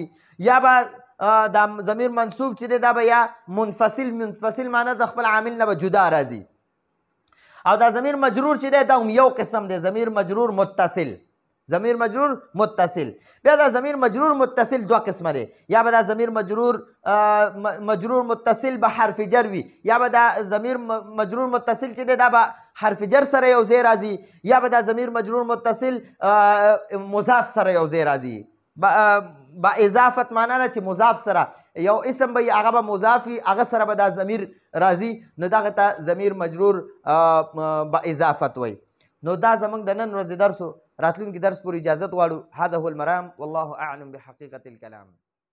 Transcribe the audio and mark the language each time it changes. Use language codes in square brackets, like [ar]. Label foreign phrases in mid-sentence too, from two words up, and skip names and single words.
[ps] یا به دا ضمیر منصوب چې دی دا به یا منفصل معنی د خپل عامل نه به جدا راځي. او دا ضمیر مجرور چې دی دا هم یو قسم دی، ضمیر مجرور متصل. ضمیر مجرور متصل. بیا دا ضمیر مجرور متصل دوه قسمه دی. یا به دا ضمیر مجرور متصل به حرف جر وي، یا به دا ضمیر مجرور متصل چې دی دا به حرف جر سره یو ځای راځي، یا به دا ضمیر مجرور متصل مضاف سره یو ځای راځي. با اضافت معنا نه چې مضاف سره یو اسم به هغه به مضاف وي، هغه سره به دا ضمیر راځي، نو دغه ته ضمیر مجرور با اضافت وایي. نو دا زموږ د نن ورځې درس و. راتلونکي درس پورې اجازت غواړو. [ar] هذا هو المرام والله اعلم بحقیقة الكلام.